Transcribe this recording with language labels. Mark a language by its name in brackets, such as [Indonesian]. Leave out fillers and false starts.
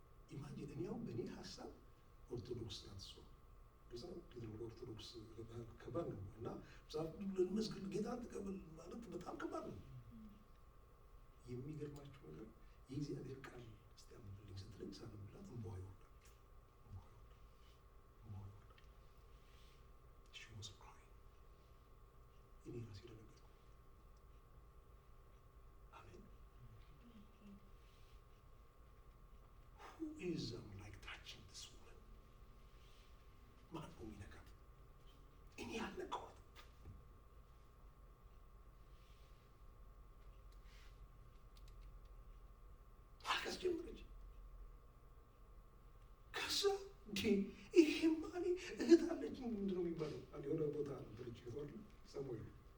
[Amharic] ኢማጂን እኔ አሁን በእኔ ሀሳብ ኦርቶዶክስ ናት እሷ ኦርቶዶክስ ከባድ ነው እና መጽሐፍ ቅዱስ ለመስገድ ጌታን ተቀበል ማለት በጣም ከባድ ነው። የሚገርማችሁ ነገር የእግዚአብሔር ቃል እስቲ አንብብልኝ ስትለኝ ሳነብላት እንባዋ ይወርዳል። [English] She was crying. [Amharic] እኔ ራሴ ደነገጥኩ። አሜን። [English] Who is like touching this woman? [Amharic] ማን ነው የሚነካት? እኔ ያልነካኋት። ማልቀስ ጀመረች። ከዛ ይሄማ እኔ እህት አለችኝ ምንድን ነው የሚባለው የሆነ ቦታ ነበረች ሰሞኑን